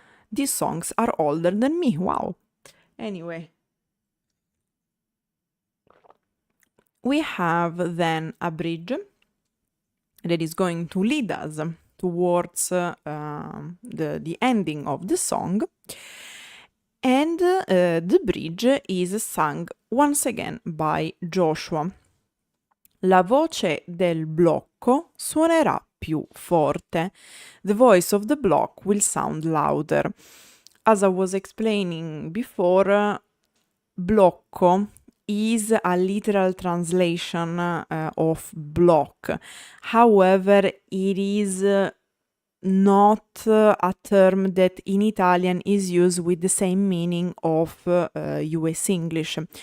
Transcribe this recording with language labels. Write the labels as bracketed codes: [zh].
[en] These songs are older than me, wow. Anyway, we have then a bridge that is going to lead us towards the ending of the song, and the bridge is sung once again by Joshua. [it] La voce del blocco suonerà più forte. [en] The voice of the block will sound louder. As I was explaining before, blocco is a literal translation of block. However, it is not a term that in Italian is used with the same meaning of US English.